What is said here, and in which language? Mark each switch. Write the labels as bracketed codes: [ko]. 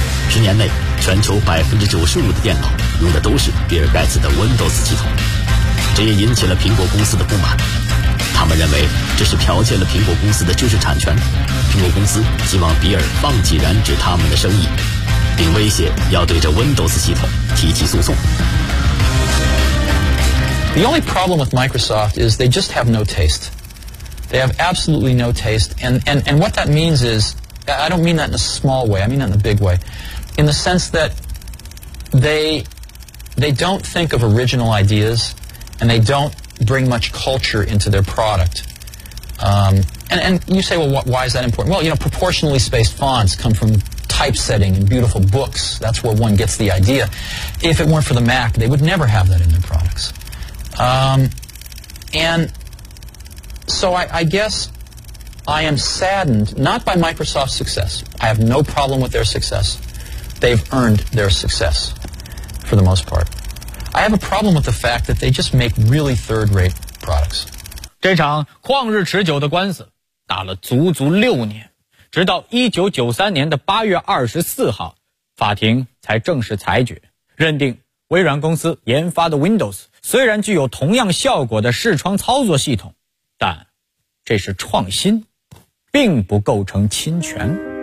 [zh] 10年内，全球95%的电脑用的都是比尔盖茨的 Windows 系统，这也引起了苹果公司的不满。他们认为这是剽窃了苹果公司的知识产权，苹果公司希望比尔放弃染指他们的生意，并威胁要对这 Windows 系统提起诉讼。 [en] The only problem with Microsoft is they just have no taste. They have absolutely no taste. And what that means is, I don't mean that in a small way, I mean that in a big way. In the sense that they don't think of original ideas, and they don't bring much culture into their product. And you say, well, why is that important? Well, you know, proportionally spaced fonts come from typesetting and beautiful books. That's where one gets the idea. If it weren't for the Mac, they would never have that in their products. And so I guess I am saddened, not by Microsoft's success. I have no problem with their success.They've earned their success, for the most part. I have a problem with the fact that they just make really third-rate products. [zh] 这场旷日持久的官司打了足足六年，直到1993年的8月24号，法庭才正式裁决，认定微软公司研发的 Windows 虽然具有同样效果的视窗操作系统，但这是创新，并不构成侵权。